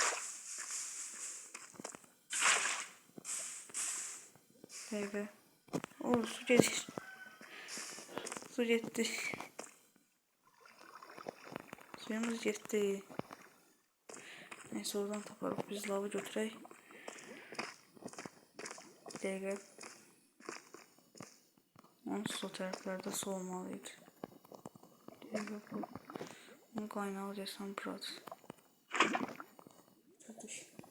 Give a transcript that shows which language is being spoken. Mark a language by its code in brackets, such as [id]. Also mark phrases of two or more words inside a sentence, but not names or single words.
[tr] Peki. O su gelir. Su gitti. Suyumuz gitti. Neyse oradan [az] taparız. Biz lavı götürək. Dəqiqə. Onun sol tərəflərdə su olmalıydı. Dəqiqə bu. [tr] Bunun kaynağı desem buradır. [az] Çatış.